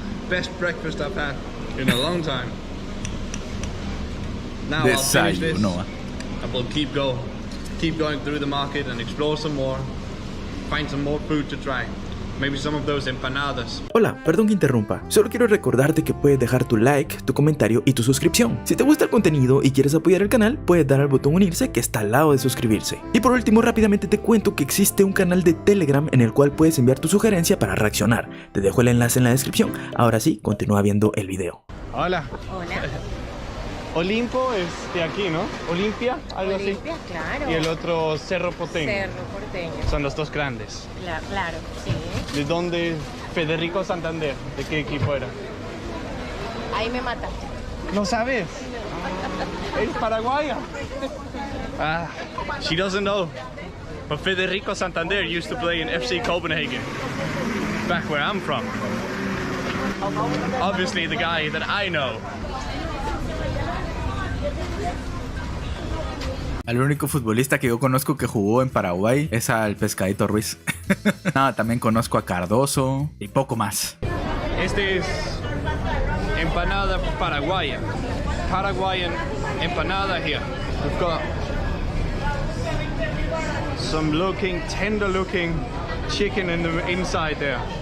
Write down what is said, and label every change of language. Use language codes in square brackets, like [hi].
[en] Best breakfast I've had in a long time. Now I'll finish this. I will keep going through the market and explore some more. Find some more food to try. Maybe some of those empanadas. [es] Hola, perdón que interrumpa. Solo quiero recordarte que puedes dejar tu like, tu comentario y tu suscripción. Si te gusta el contenido y quieres apoyar el canal, puedes dar al botón unirse que está al lado de suscribirse. Y por último, rápidamente te cuento que existe un canal de Telegram en el cual puedes enviar tu sugerencia para reaccionar. Te dejo el enlace en la descripción. Ahora sí, continúa viendo el video. Hola. Hola. Olimpo es de aquí, ¿no? Olimpia, algo Olimpia, así. claro. Y el otro Cerro Porteño. Cerro Porteño. Son los dos grandes. Claro, sí. ¿De dónde? Federico Santander. ¿De qué equipo era? Ahí me mataste. ¿No sabes? Es paraguaya. [en] Ah, she doesn't know. But Federico Santander used to play in FC Copenhagen. Back where I'm from. Obviously the guy that I know. [es] Al único futbolista que yo conozco que jugó en Paraguay es al Pescadito Ruiz. No, también conozco a Cardoso y poco más. Este es empanada paraguaya. [en] Paraguayan empanada here. We've got some tender looking chicken in the inside there.